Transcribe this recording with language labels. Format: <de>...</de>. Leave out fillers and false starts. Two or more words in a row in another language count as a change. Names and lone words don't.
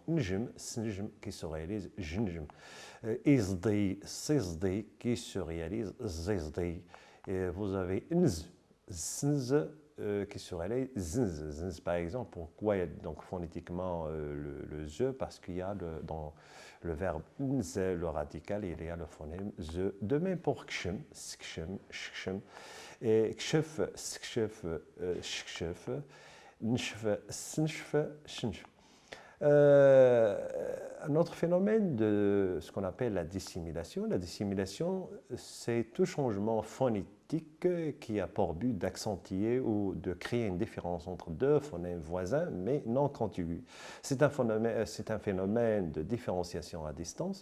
<zgh>Njm, snjm</zgh> <fr>qui se réalise jnjm.</fr> <zgh>Izdi, sizdi</zgh> <fr>qui se réalise zizdi. Et vous avez</fr> <zgh>nz, znz,</zgh> <fr>qui se réalise zinz. Zinz, par exemple, pourquoi il y a donc phonétiquement le ze? Parce qu'il y a dans le verbe nz, le radical, il y a le phonème ze. De même pour</fr> <zgh>kshem, skchem, shkshem,</zgh> <fr>et</fr> <zgh>kshef, skshef, shkshef, nshf, snshf, shnshf.</zgh> <fr>Un autre phénomène de ce qu'on appelle la dissimulation. La dissimulation, c'est tout changement phonétique qui a pour but d'accentuer ou de créer une différence entre deux phonèmes voisins mais non contigus. C'est un phénomène de différenciation à distance.</fr>